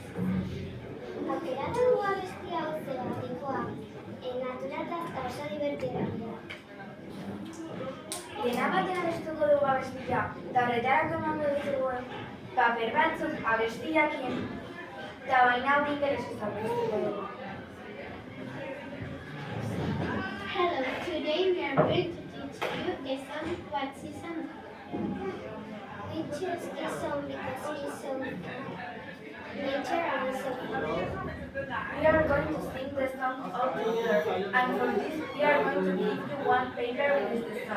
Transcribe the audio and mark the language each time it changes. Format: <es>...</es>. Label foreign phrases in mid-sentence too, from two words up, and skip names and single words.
<eu>Aukeratu dugu abesti hau zergatikoa, naturaltaz eta oso divertigarria. Lehena batean abestuko dugu abestia, eta horretarako emango ditugu paper batzuk abestiakin, eta baina hau ingelesez abestuko dugu.</eu> <en>Hello, today we are going to teach you a song What Season Do You Like. We choose this song because it is so nature and so fun. We are going to sing the song all together, and for this we are going to give you one paper with the song.</en>